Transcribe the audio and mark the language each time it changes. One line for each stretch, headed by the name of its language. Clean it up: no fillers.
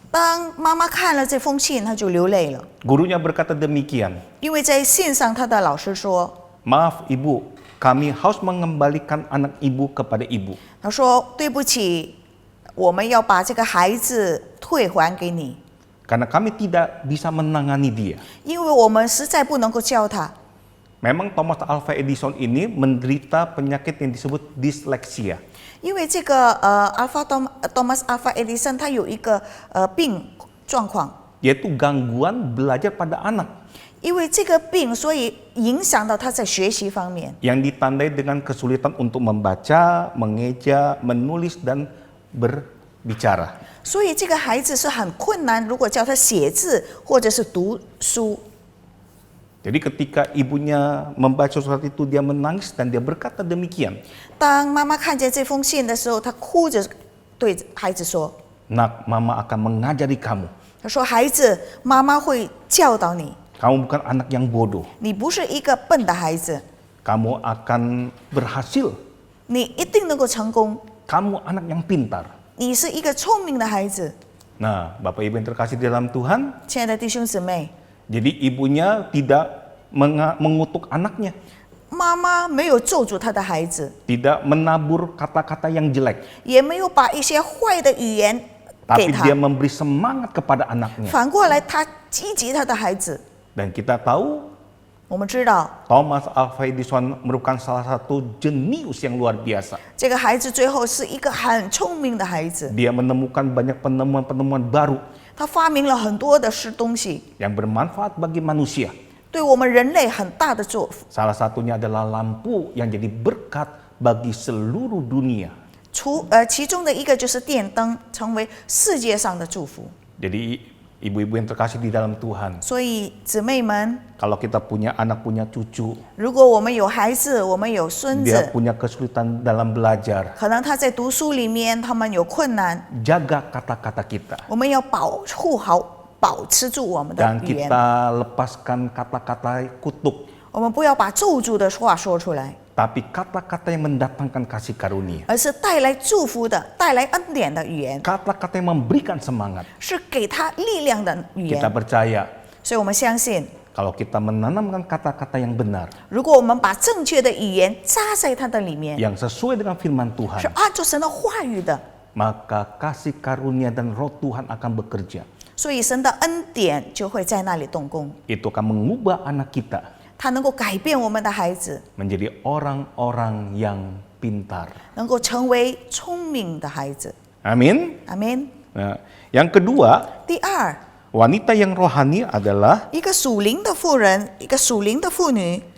Chinese: 当妈妈看了这封信，她就流泪了，
Indonesian: Gurunya berkata demikian,
Chinese: 因为在信上她的老师说，
Indonesian: maaf ibu, kami harus mengembalikan anak ibu kepada ibu.
Chinese: 她说对不起，我们要把这个孩子退还给你，
Indonesian: Karena kami tidak bisa menangani dia.
Chinese: 因为我们实在不能够教他。
Indonesian: Memang Thomas Alva Edison ini menderita penyakit yang disebut disleksia.
Chinese: 因为这个Thomas Alva Edison 他有一个病状况，
Indonesian: Yaitu gangguan belajar pada anak.
Chinese: 因为这个病，所以影响到他在学习方面，
Indonesian: Yang ditandai dengan kesulitan untuk membaca, mengeja, menulis, dan berbicara.
Chinese: 所以这个孩子是很困难。如果教他写字或者是读书，
Indonesian: Jadi ketika ibunya membaca surat itu, dia menangis dan dia berkata demikian.
Chinese: 当妈妈看见这封信的时候，她哭着对孩子说
Indonesian: Nak, mama akan mengajari kamu. ：“
Chinese: 她说孩子，妈妈会教导你，
Indonesian: Kamu bukan anak yang bodoh.
Chinese: 你不是一个笨的孩子，
Indonesian: Kamu akan berhasil.
Chinese: 你一定能够成功，
Indonesian: Kamu anak yang pintar.
Chinese: 你是一个聪明的孩子。”
Indonesian: Nah, Bapak Ibu yang terkasih di dalam Tuhan,
Chinese: 亲爱的弟兄姊妹，
Indonesian: jadi ibunya tidak mengutuk anaknya,
Chinese: 妈妈没有咒诅她的孩子，
Indonesian: tidak menabur kata-kata yang jelek,
Chinese: 也没有把一些坏的语言给
Indonesian: tapi
Chinese: 他
Indonesian: dia，memberi semangat kepada anaknya.
Chinese: 反过来他积极他的孩子。
Indonesian: Dan kita tahu
Chinese: 我们知道
Indonesian: Thomas Alva Edison merupakan salah satu jenius yang luar biasa.
Chinese: 这个孩子最后是一个很聪明的孩子，
Indonesian: Dia menemukan banyak penemuan-penemuan baru
Chinese: 他发明了很多的东西，
Indonesian: yang bermanfaat bagi manusia.
Chinese: 对我们人类很大的作用。
Indonesian: Salah satunya adalah lampu yang jadi berkat bagi seluruh dunia.
Chinese: 其中的一个就是电灯，成为世界上的祝福。
Indonesian: Jadi ibu-ibu yang terkasih di dalam Tuhan,
Chinese: 所以姊妹们，
Indonesian: kalau kita punya anak, punya cucu,
Chinese: 如果我们有孩子，我们有孙
Indonesian: dia
Chinese: 子，
Indonesian: punya kesulitan dalam belajar,
Chinese: 可能他在读书里面他们有困难，
Indonesian: jaga kata-kata kita.
Chinese: 我们要保护好、保持住我们的
Indonesian: Dan
Chinese: 语言，
Indonesian: kita lepaskan kata-kata kutuk,
Chinese: 我们不要把咒诅的话说出来，
Indonesian: tapi kata-kata yang mendatangkan kasih karunia.
Chinese: 而是带来祝福的、带来恩典的语言，
Indonesian: Kata-kata yang memberikan semangat.
Chinese: 是给他力量的语
Indonesian: Kita
Chinese: 言。
Indonesian: percaya
Chinese: 所以我们相信，
Indonesian: kalau kita menanamkan kata-kata yang benar,
Chinese: 如果我们把正确的语言扎在他的里面，
Indonesian: yang sesuai dengan firman
Chinese: 是
Indonesian: Tuhan,
Chinese: 按照神的话语的，
Indonesian: maka kasih karunia dan roh Tuhan akan bekerja.
Chinese: 所以神的恩典就会在那里动工，
Indonesian: Itu akan mengubah anak kita
Chinese: 他能够改变我们的孩子，
Indonesian: menjadi orang-orang yang pintar.
Chinese: 能够成为聪明的孩子。
Indonesian: Amin.
Chinese: 阿门。
Indonesian: Nah, yang kedua,
Chinese: 第二，
Indonesian: wanita yang rohani adalah
Chinese: 一个属灵的妇人，一个属灵的妇女，